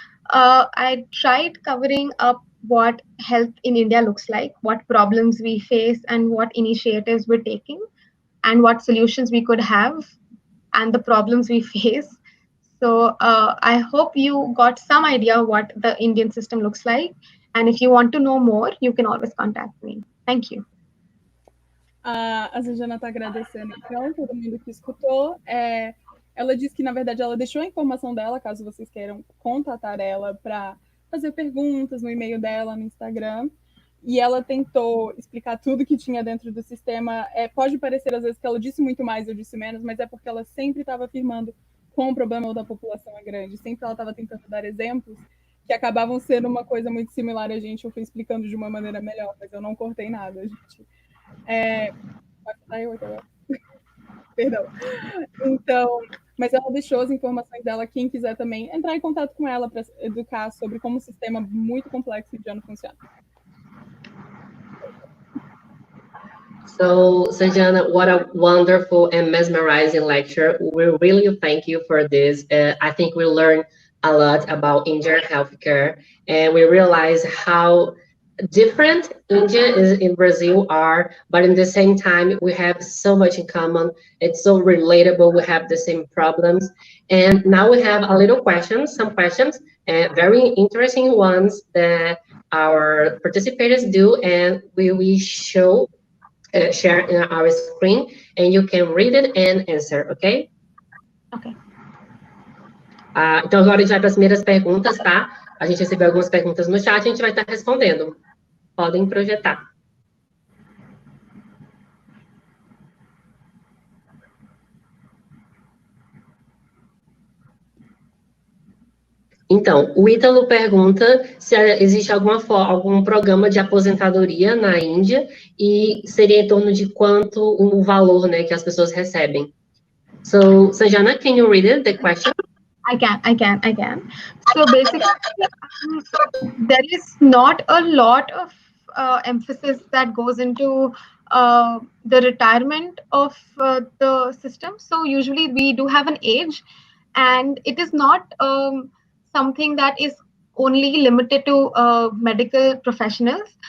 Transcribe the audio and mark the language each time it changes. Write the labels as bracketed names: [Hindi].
[English] I tried covering up what health in India looks like, what problems we face, and what initiatives we're taking, and what solutions we could have, and the problems we face. So I hope you got some idea what the Indian system looks like. And if you want to know more, you can always contact me. Thank you. [Portuguese] A Sanjena está agradecendo, então, todo mundo que escutou. Ela disse que, na verdade, ela deixou a informação dela, caso vocês queiram contatar ela para fazer perguntas no e-mail dela, no Instagram. E ela tentou explicar tudo que tinha dentro do sistema. Pode parecer, às vezes, que ela disse muito mais, eu disse menos, mas é porque ela sempre estava afirmando como o problema da população é grande. Sempre ela estava tentando dar exemplos que acabavam sendo uma coisa muito similar a gente. Eu fui explicando de uma maneira melhor, mas eu não cortei nada, gente. Perdão. Então, mas ela deixou as informações dela. Quem quiser também entrar em contato com ela para educar sobre como o sistema muito complexo indiano funciona. [English] So, Sanjana, what a wonderful and mesmerizing lecture. We really thank you for this. I think we learned a lot about Indian healthcare, and we realize how different India is in Brazil are, but in the same time, we have so much in common. It's so relatable. We have the same problems. And now we have a little questions, some questions, very interesting ones that our participants do, and we will show share our screen, and you can read it and answer, ok? Ok. [Portuguese] Então, agora a gente vai para as primeiras perguntas, tá? A gente recebeu algumas perguntas no chat, a gente vai estar respondendo. Podem projetar. Então, o Ítalo pergunta se existe algum programa de aposentadoria na Índia e seria em torno de quanto o valor, né, que as pessoas recebem. [English] So, Sanjena, can you read it, the question? I can. So basically, there is not a lot of emphasis that goes into the retirement of the system. So usually we do have an age, and it is not something that is only limited to medical professionals.